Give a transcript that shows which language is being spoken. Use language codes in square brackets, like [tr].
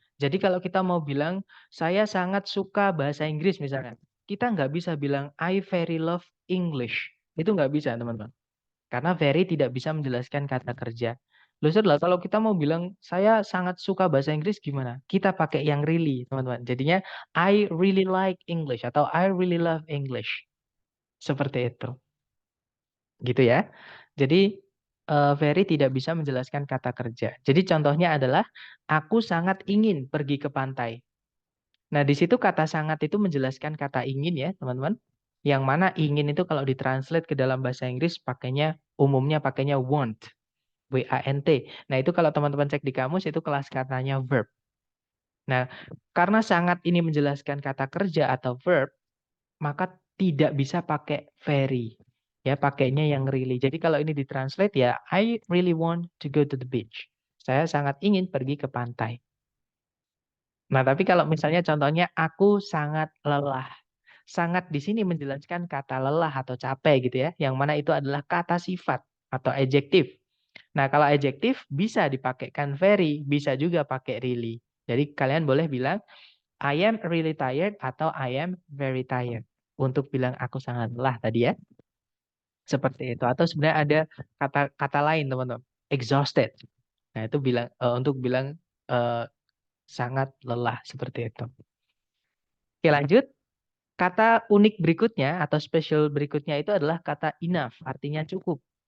[id] Jadi kalau kita mau bilang, saya sangat suka bahasa Inggris misalnya. Kita nggak bisa bilang, [en] I very love English. [id] Itu nggak bisa, teman-teman. Karena very tidak bisa menjelaskan kata kerja. Loh, setelah kalau kita mau bilang, saya sangat suka bahasa Inggris gimana? Kita pakai yang really, teman-teman. Jadinya, [en] I really like English atau I really love English. [id] Seperti itu. Gitu ya. Jadi, very tidak bisa menjelaskan kata kerja. Jadi contohnya adalah, aku sangat ingin pergi ke pantai. Nah, di situ kata sangat itu menjelaskan kata ingin ya, teman-teman. Yang mana ingin itu kalau ditranslate ke dalam bahasa Inggris umumnya pakainya want. WANT. Nah, itu kalau teman-teman cek di kamus itu kelas katanya verb. Nah, karena sangat ini menjelaskan kata kerja atau verb, maka tidak bisa pakai very. Ya, pakainya yang really. Jadi kalau ini ditranslate ya, [en] I really want to go to the beach. [id] Saya sangat ingin pergi ke pantai. Nah, tapi kalau misalnya contohnya aku sangat lelah. Sangat di sini menjelaskan kata lelah atau capek gitu ya, yang mana itu adalah kata sifat atau adjektif. Nah, kalau adjektif bisa dipakaikan very, bisa juga pakai really. Jadi kalian boleh bilang [en] I am really tired atau I am very tired. [id] Untuk bilang aku sangat lelah tadi ya. Seperti itu. Atau sebenarnya ada kata-kata lain, teman-teman. Exhausted. Nah, itu untuk bilang eh, sangat lelah seperti itu. Oke, lanjut. Kata unik berikutnya atau special berikutnya itu adalah kata enough, artinya cukup.